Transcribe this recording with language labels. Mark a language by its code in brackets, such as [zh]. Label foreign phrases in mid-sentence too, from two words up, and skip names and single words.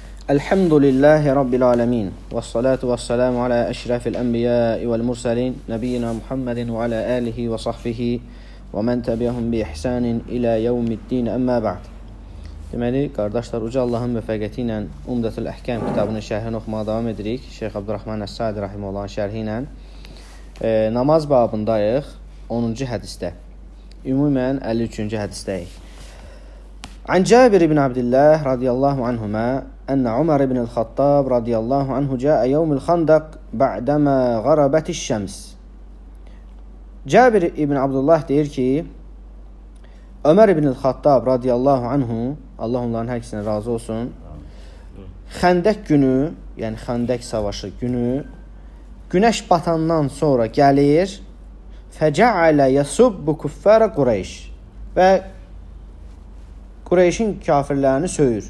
[ar] الحمد لله رب العالمين والصلاة والسلام على أشرف الأنبياء والمرسلين. نبينا محمد وعلى آله وصحبه ومن تبعهم بإحسان إلى يوم الدين أما بعد. [az] Deməli, qardaşlar, Uca Allahın müvəffəqiyyəti ilə Umdətül Əhkəm kitabının şərhini oxumağa davam edirik. Şeyx Abdurrahman Əs-Sadi rahimehullahın şərhi ilə. Namaz babındayıq, 10-cu hədisdə. Ümumən 53-cü hədisdəyik. [ar] عن جابر بن عبد الله رضي الله عنهما أن عمر بن الخطاب رضي الله عنه جاء يوم الخندق بعدما غربت الشمس. [az] Cabir ibn Abdullah deyir ki, Ömər ibn Xattab [ar] رضي الله عنه, [az] Allah onların hər ikisinə razı olsun, Xəndək günü, yəni Xəndək savaşı günü, günəş batandan sonra gəlir, [ar] فجعل يسب كفار قريش [az] və Qureyşin kafirlərini söyür.